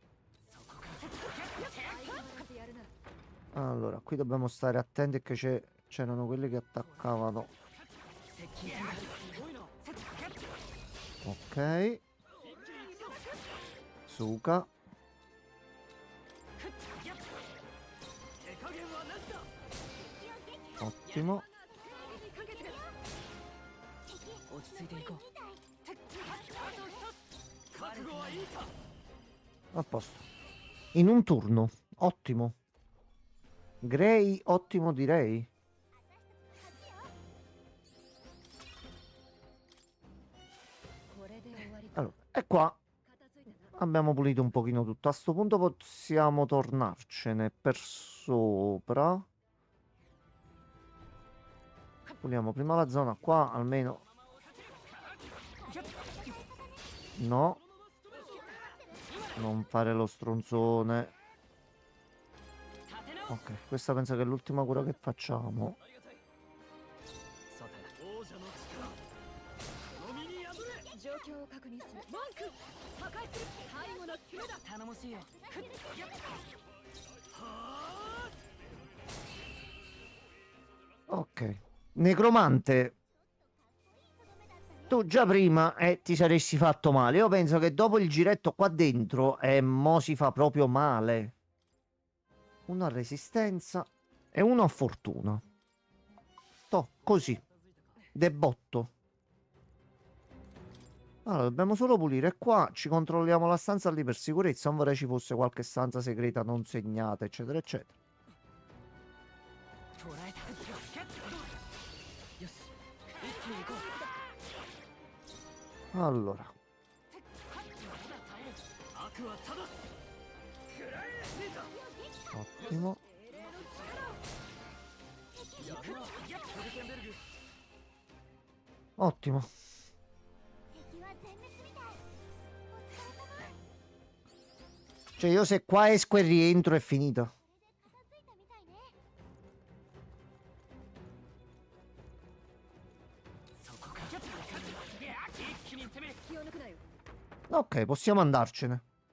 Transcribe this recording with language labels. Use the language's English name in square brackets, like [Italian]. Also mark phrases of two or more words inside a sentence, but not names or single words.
[Italian] Allora, qui dobbiamo stare attenti che c'erano quelli che attaccavano. Ok. Suka. Ottimo. [Japanese] 落ち着いていこう覚悟はいいか [Italian] A posto. In un turno. Ottimo. Grey, ottimo direi. Allora, e qua abbiamo pulito un pochino tutto. A sto punto possiamo tornarcene per sopra. Puliamo prima la zona qua, almeno. No. Non fare lo stronzone. Ok, questa penso che è l'ultima cura che facciamo. [Japanese] さて王者の力この身に宿れ状況を確認する文句破壊する最後の爪だ頼もしいよふっやっはあ [Italian] Ok. Necromante. Tu già prima ti saresti fatto male. Io penso che dopo il giretto qua dentro mo si fa proprio male. Uno a resistenza e uno a fortuna. Sto così. Debotto. Allora, dobbiamo solo pulire qua. Ci controlliamo la stanza lì per sicurezza. Non vorrei ci fosse qualche stanza segreta non segnata, eccetera, eccetera. [Japanese] 捉えたよし一気に行こう [Italian] Allora. [Japanese] 悪は正す食らえシータ [Italian] Ottimo. [Japanese] やるなやっトルケンベルグ [Italian] Ottimo. Cioè io se qua esco e rientro è finita. Ok, possiamo andarcene.